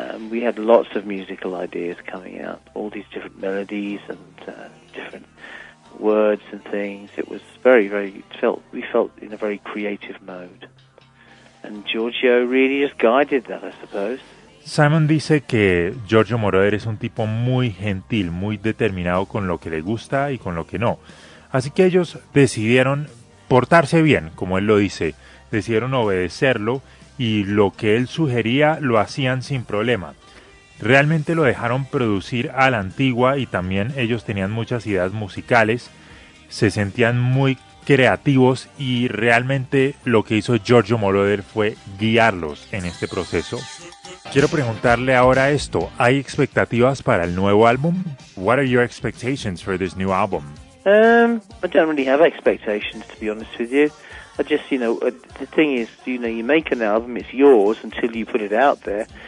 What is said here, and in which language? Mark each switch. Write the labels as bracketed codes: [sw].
[en] We had lots of musical ideas coming out, all these different melodies and different words and things. It was very, very we felt in a very creative mode, and Giorgio really just guided that, I suppose. [es] Simon dice que Giorgio Moroder es un tipo muy gentil, muy determinado con lo que le gusta y con lo que no. Así que ellos decidieron portarse bien, como él lo dice, decidieron obedecerlo y lo que él sugería lo hacían sin problema. Realmente lo dejaron producir a la antigua y también ellos tenían muchas ideas musicales, se sentían muy creativos y realmente lo que hizo Giorgio Moroder fue guiarlos en este proceso. Quiero preguntarle ahora esto, ¿hay expectativas para el nuevo álbum? [en] What are your expectations for this new album? I don't really have expectations, to be honest with you. I just, you know, the thing is, you know, you make an album, it's yours until you put it out there.